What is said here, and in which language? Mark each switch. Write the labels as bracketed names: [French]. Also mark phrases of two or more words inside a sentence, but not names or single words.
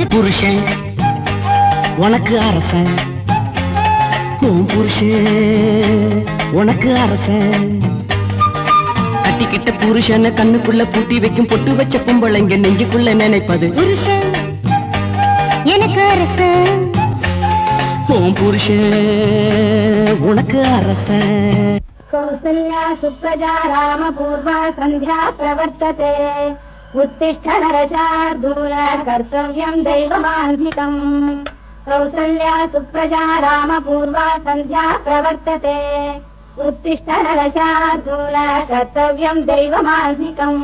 [Tamil] புருஷன் உனக்கு அரசன், உன் புருஷன் உனக்கு அரசன். கட்டிக்கிட்ட புருஷனை கண்ணுக்குள்ள பூட்டி வைக்கும் பொட்டு வச்ச பொம்பளைங்க நெஞ்சுக்குள்ள நினைப்பது புருஷன் எனக்கு அரசன், உன் புருஷன் உனக்கு அரசன். [Sanskrit] कौसल्या सुप्रजा राम पूर्वा संध्या प्रवर्तते उत्तिष्ठ नरशार्दूल कर्तव्यं दैवमान्धिकम् कौसल्या सुप्रजा राम पूर्वा संध्या प्रवर्तते उत्तिष्ठ नरशार्दूल कर्तव्यं दैवमान्धिकम्